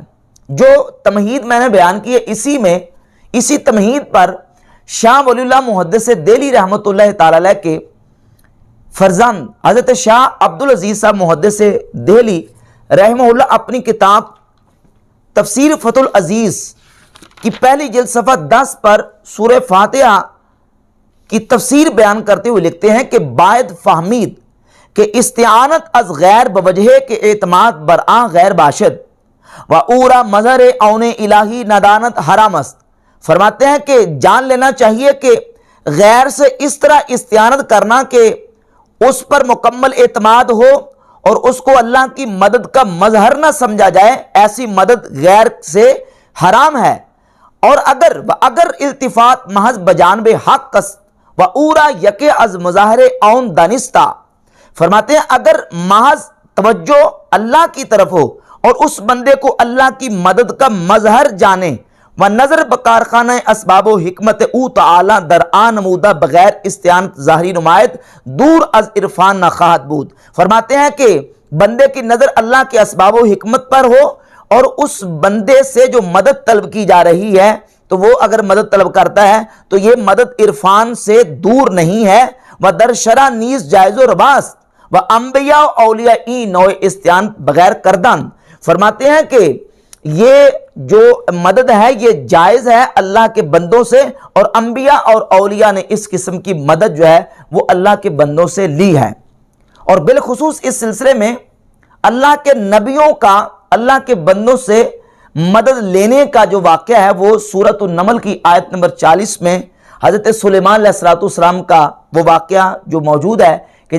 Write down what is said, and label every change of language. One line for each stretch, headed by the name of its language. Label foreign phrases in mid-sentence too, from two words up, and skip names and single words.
Urdu: جو تمہید میں نے بیان کی ہے، اسی تمہید پر شاہ ولی اللہ محدث دہلی رحمۃ اللہ تعالی علیہ کے فرزند حضرت شاہ عبدالعزیز صاحب محدث دہلی رحمہ اللہ اپنی کتاب تفسیر فتح العزیز کی پہلی جلد صفحہ 10 پر سورہ فاتحہ کی تفسیر بیان کرتے ہوئے لکھتے ہیں کہ
Persian: باید فہمید کہ استعانت از غیر بوجہ کے اعتماد برآں غیر باشد و اورا مظہر اون الہی ندانت حرام است۔
Urdu: فرماتے ہیں کہ جان لینا چاہیے کہ غیر سے اس طرح استعانت کرنا کہ اس پر مکمل اعتماد ہو اور اس کو اللہ کی مدد کا مظہر نہ سمجھا جائے، ایسی مدد غیر سے حرام ہے، اور
Persian: اگر التفات محض بجانب حق و اورا یک از مظاہر اون دانستہ،
Urdu: فرماتے ہیں اگر محض توجہ اللہ کی طرف ہو اور اس بندے کو اللہ کی مدد کا مظہر جانے
Persian: و نظر بکارخانہ اسباب و حکمت او تعالی در آن نمودہ بغیر استعانت ظاہری نمایت دور از عرفان نہ خواہد بود۔
Urdu: فرماتے ہیں کہ بندے کی نظر اللہ کے اسباب و حکمت پر ہو اور اس بندے سے جو مدد طلب کی جا رہی ہے تو وہ اگر مدد طلب کرتا ہے تو یہ مدد عرفان سے دور نہیں ہے،
Persian: و در شرع نیز جائز و رواست و انبیاء و اولیاء این نوع استعانت بغیر کردن۔
Urdu: فرماتے ہیں کہ یہ جو مدد ہے یہ جائز ہے اللہ کے بندوں سے، اور انبیاء اور اولیاء نے اس قسم کی مدد جو ہے وہ اللہ کے بندوں سے لی ہے، اور بالخصوص اس سلسلے میں اللہ کے نبیوں کا اللہ کے بندوں سے مدد لینے کا جو واقعہ ہے وہ سورۃ النمل کی آیت نمبر 40 میں حضرت سلیمان علیہ السلام کا وہ واقعہ جو موجود ہے کہ